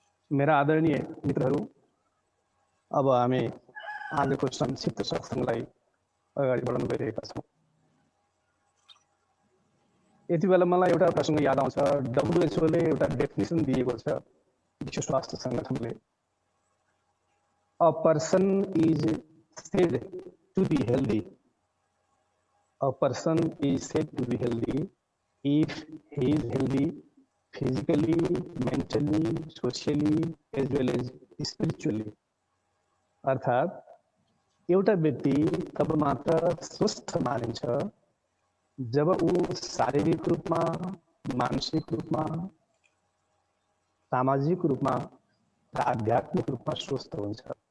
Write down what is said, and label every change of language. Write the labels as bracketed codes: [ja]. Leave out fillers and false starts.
[ne] मेरा आदरणीय मित्रहरू, अब हामी आजको संक्षिप्त सत्सङ्गलाई अगाडि बढाउन गइरहेका छौँ। यति बेला मलाई एउटा प्रसङ्ग याद आउँछ। WHO ले एउटा डेफिनेसन दिएको छ विश्व स्वास्थ्य सङ्गठनले। [en] A person is said to be healthy, a person is said to be healthy if he is healthy physically, mentally, socially as well as spiritually. [ne] अर्थात् एउटा व्यक्ति तब मात्र स्वस्थ मानिन्छ जब ऊ शारीरिक रूपमा, मानसिक रूपमा, सामाजिक रूपमा र आध्यात्मिक रूपमा स्वस्थ हुन्छ।